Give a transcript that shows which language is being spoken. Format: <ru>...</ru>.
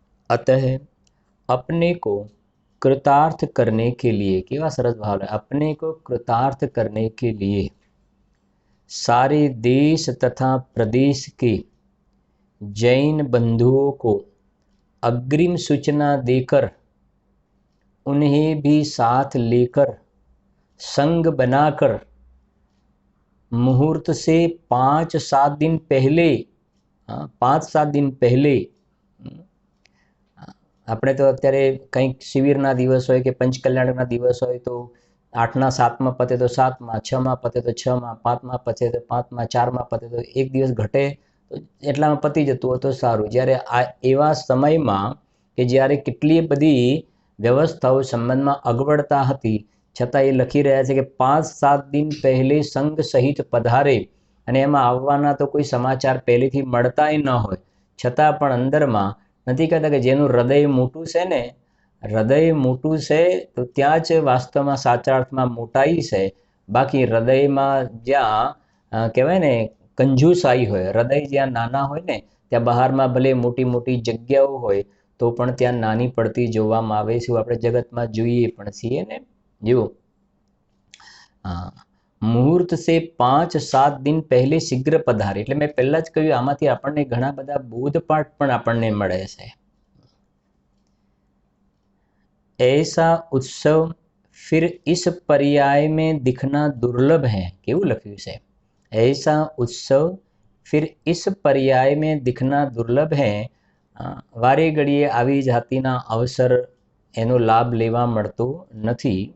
<hi>अतः अपने को कृतार्थ करने के लिए,</hi> <gu>केवा सरस भाव</gu> <hi>है, अपने को कृतार्थ करने के लिए सारे देश तथा प्रदेश के जैन बंधुओं को अग्रिम सूचना देकर उन्हें भी साथ लेकर संग बनाकर मुहूर्त से 5-7 दिन पहले 5-7 दिन पहले,</hi> <gu>આપણે તો અત્યારે કંઈક શિબિરના દિવસ હોય કે પંચકલ્યાણના દિવસ હોય તો 8ના 7માં પતે તો 7માં, 6માં પતે તો 6માં, 5માં પતે તો 5માં, 4માં પતે તો એક દિવસ ઘટે તો એટલામાં પતી જતું હોય તો સારું. જ્યારે આ એવા સમયમાં કે જ્યારે કેટલી બધી વ્યવસ્થાઓ સંબંધમાં અગવડતા હતી, છતાં એ લખી રહ્યા છે કે</gu> <hi>5-7 દિન પહેલે સંઘ સહિત પધારે,</hi> <gu>અને એમાં આવવાના તો કોઈ સમાચાર પહેલેથી મળતાય ન હોય, છતાં પણ અંદરમાં નથી કહેતા કે જેનું હૃદય મોટું છે ને, હૃદય મોટું છે તો ત્યાં જ વાસ્તવમાં સાચા અર્થમાં મોટાઈ છે. બાકી હૃદયમાં જ્યાં કહેવાય ને કંજુસાઈ હોય, હૃદય જ્યાં નાના હોય ને ત્યાં બહારમાં ભલે મોટી મોટી જગ્યાઓ હોય તો પણ ત્યાં નાની પડતી જોવામાં આવે છે. આપણે જગતમાં જોઈએ પણ છીએ ને. જુઓ,</gu> <hi>મુહૂર્ત સે 5-7 દિન પહેલે શીઘ્ર પધારે,</hi> <gu>એટલે મેં પહેલા જ કહ્યું આમાંથી આપણને ઘણા બધા બોધપાઠ પણ આપણને મળે છે.</gu> <hi>ऐसा उत्सव फिर इस पर्याय में दिखना दुर्लभ है।</hi> <gu>केवुं लख्युं छे?</gu> <hi>ऐसा उत्सव फिर इस पर्याय में दिखना दुर्लभ है।</hi> <gu>वारे घड़ीए आवी जातिना अवसर एनो लाभ लेवा मळतो नथी।</gu>